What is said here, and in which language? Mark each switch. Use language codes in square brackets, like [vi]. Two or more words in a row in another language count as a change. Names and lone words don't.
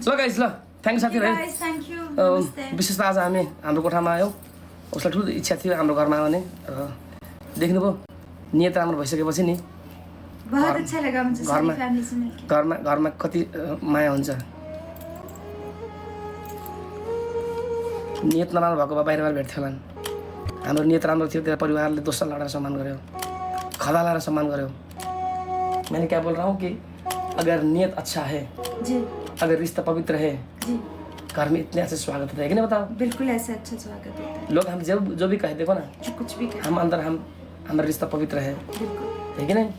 [ne] ल गाइस ल थ्याङ्क साथी भाइ। [en] guys thank you. नमस्ते। [ne] विशेष त आज हामी हाम्रो कोठामा आयौँ। उसलाई ठुलो इच्छा थियो हाम्रो घरमा आउने र देख्नुभयो नियत राम्रो भइसकेपछि नि [hi] बहुत अच्छा लगा मुझे सारी [ne] घरमा [hi] फैमिली से मिलके। [ne] घरमा कति माया हुन्छ। नियत नराम्रो भएको भए बाहिर भेट्थ्यो होला। हाम्रो नियत राम्रो थियो, तेरो परिवारले दोस्रो लडाएर सम्मान गर्यो, खदा लाएर सम्मान गर्यो। [hi] मैंने क्या बोल रहा हूँ कि अगर नियत अच्छा है, जी अगर रिश्ता पवित्र है, जी घर में इतने अच्छे स्वागत होता है कि नहीं बताओ? बिल्कुल ऐसा अच्छा स्वागत होता है। लोग हम जो भी कहे देखो ना, जो कुछ भी कहे हम अंदर हमारा रिश्ता पवित्र है बिल्कुल कि नहीं?